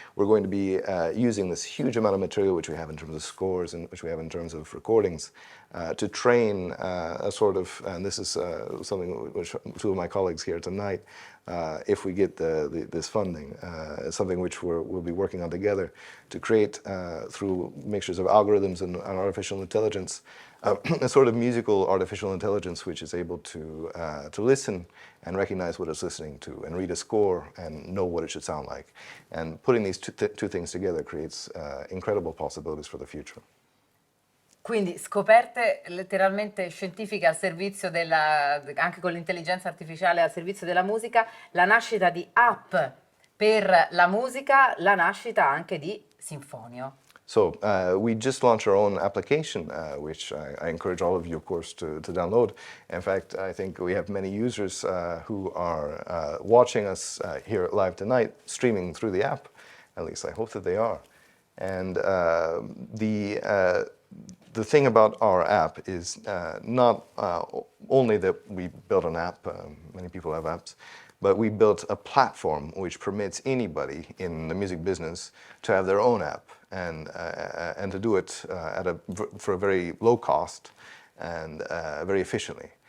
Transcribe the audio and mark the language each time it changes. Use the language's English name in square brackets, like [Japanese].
[English] We're going to be using this huge amount of material which we have in terms of scores and which we have in terms of recordings to train a sort of, and this is something which two of my colleagues here tonight, if we get this funding, something which we'll be working on together to create through mixtures of algorithms and artificial intelligence, a sort of musical artificial intelligence which is able to listen and recognize what it's listening to and read a score and know what it should sound like. And putting these two things together creates incredible possibilities for the future. [Italian] Quindi scoperte letteralmente scientifiche al servizio anche con l'intelligenza artificiale al servizio della musica, la nascita di app per la musica, la nascita anche di Sinfonio. [English] So we just launched our own application, which I encourage all of you, of course, to download. In fact, I think we have many users who are watching us here live tonight, streaming through the app. At least I hope that they are. And the thing about our app is not only that we built an app, many people have apps, but we built a platform which permits anybody in the music business to have their own app and to do it for a very low cost and very efficiently.